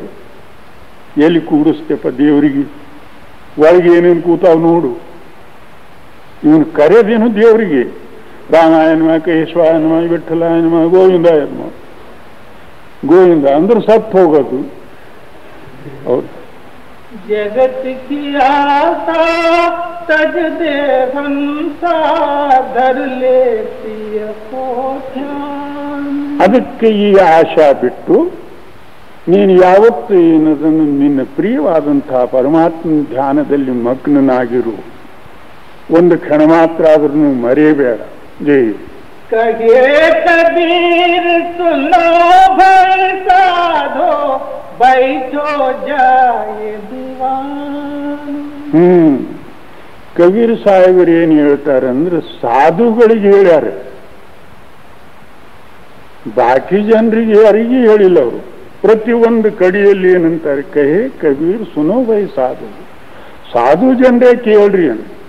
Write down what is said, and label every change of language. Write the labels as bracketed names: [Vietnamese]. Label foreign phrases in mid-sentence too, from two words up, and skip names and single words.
[Kannada] ಎಲ್ಲಿ ಕೂಡಿಸ್ತೇಪ ದೇವರಿಗೆ? ಒಳಗೆ ಏನೇನು ಕೂತಾವ್ ನೋಡು. ಇವನು ಕರೆಯೋದೇನು ದೇವರಿಗೆ. [Sanskrit] ರಾಮಾಯಣ ಕೇಶವಾಯನಮ ವಿಠಲಾಯನಮ ಗೋವಿಂದಾಯನಮ. [Kannada] ಗೋವಿಂದ ಅಂದ್ರೆ ಸತ್ತು ಹೋಗೋದು. ಹೌದು. [Hindi] जगत की आशा तज दे हंसा धर लेती को ध्यान. [Kannada] ಅದಕ್ಕೆ ಈ ಆಶಾ ಬಿಟ್ಟು ನೀನು ಯಾವತ್ತು ಏನದನ್ನು ನಿನ್ನ ಪ್ರಿಯವಾದಂತಹ ಪರಮಾತ್ಮನ ಧ್ಯಾನದಲ್ಲಿ ಮಗ್ನನಾಗಿರು. ಒಂದು ಕ್ಷಣ ಮಾತ್ರ ಆದ್ರೂ ಮರೆಯಬೇಡ. ಜೈ [Hindi] कहे कबीर सुनो भय साधो बैठो जाए दीवान. [Kannada] ಕಬೀರ್ ಸಾಹೇಬರು ಏನ್ ಹೇಳ್ತಾರಂದ್ರೆ, ಸಾಧುಗಳಿಗೆ ಹೇಳ್ಯಾರ, ಬಾಕಿ ಜನರಿಗೆ ಯಾರಿಗೆ ಹೇಳಿಲ್ಲ ಅವರು. ಪ್ರತಿಯೊಂದು ಕಡಿಯಲ್ಲಿ ಏನಂತಾರೆ, [Hindi] कहे कबीर सुनो भाई साधु. [Kannada] ಸಾಧು ಜನರೇ ಕೇಳ್ರಿ ಅಂತ.